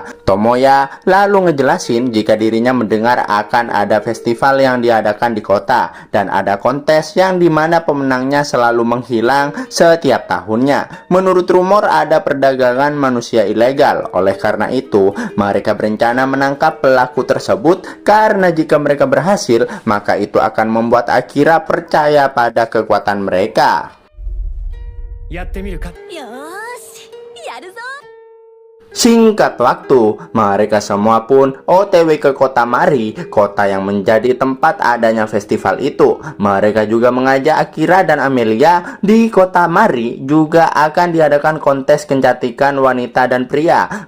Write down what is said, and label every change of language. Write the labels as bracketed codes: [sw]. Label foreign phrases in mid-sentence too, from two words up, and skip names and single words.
[id] Tomoya lalu ngejelasin jika dirinya mendengar akan ada festival yang diadakan di kota dan ada kontes yang dimana pemenangnya selalu menghilang setiap tahunnya. Menurut rumor ada perdagangan manusia ilegal. Oleh karena itu mereka berencana menangkap pelaku tersebut karena jika mereka berhasil maka itu akan membuat Akira percaya pada kekuatan mereka. [ja] よーし、やるぞ。 [id] Singkat waktu, mereka semua pun OTW ke kota Mari, kota yang menjadi tempat adanya festival itu. Mereka juga mengajak Akira dan Amelia. Di kota Mari juga akan diadakan kontes kecantikan wanita dan pria.